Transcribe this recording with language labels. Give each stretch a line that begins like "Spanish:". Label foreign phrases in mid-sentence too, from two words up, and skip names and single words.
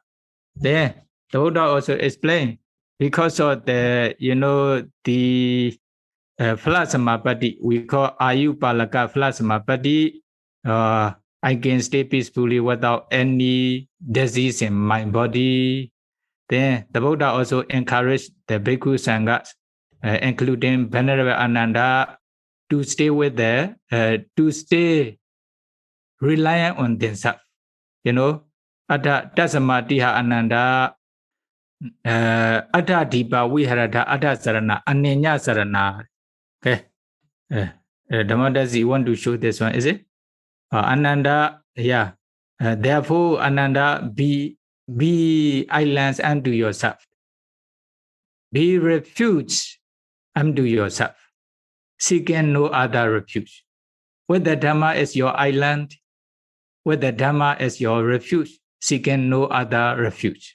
English: Then the Buddha also explained, because of the, the Phalasamapati, we call
Pali: Ayupalaka Phalasamapati,
English: I can stay peacefully without any disease in my body. Then the Buddha also encouraged the
Pali: Bhikkhu Sanghas,
English: including Venerable Ananda, to stay with to stay reliant on themselves.
Pali: Atta Tasamatiha Ananda, Atta Dipa Viharata Atta Sarana, Anenya Sarana.
English: Okay. Dhammadasi, you want to show this one, is it? Ananda, yeah. Therefore, Ananda, be islands unto yourself. Be refuge unto yourself. Seeking no other refuge. Whether Dhamma is your island, whether Dhamma is your refuge, seeking no other refuge.